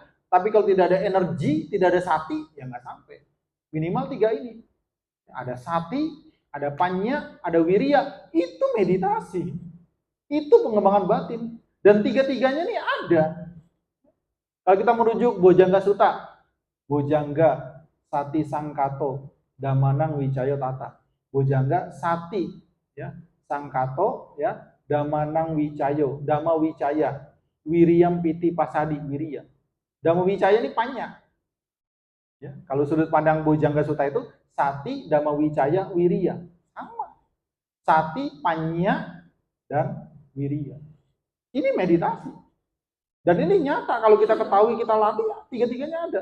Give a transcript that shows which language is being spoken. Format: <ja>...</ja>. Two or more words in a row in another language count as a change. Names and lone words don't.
<id>Tapi kalau tidak ada energi, tidak ada sati, ya nggak sampai. Minimal 3 ini. Ada sati, ada panya, ada wirya. Itu meditasi. Itu pengembangan batin. Dan tiga-tiganya ini ada. Kalau kita merujuk</id> <pi>Bojangga Sutta, Bojangga, Sati Sangkato, Damanang Wicayo Tata. Bojangga, Sati, ya, Sangkato, ya, Damanang Wicayo, Dama Wicaya, Wiriyam Piti Pasadi, Wirya. Dama Wicaya</pi> <id>ini panya. Ya, kalau sudut pandang Bojangga Sutta itu,</id> <pi>Sati, Dama Wicaya, Wirya. Sama. Sati, panya,</pi> <id>dan wirya. Ini meditasi. Dan ini nyata kalau kita ketahui, kita latih, ya, tiga-tiganya ada.</id>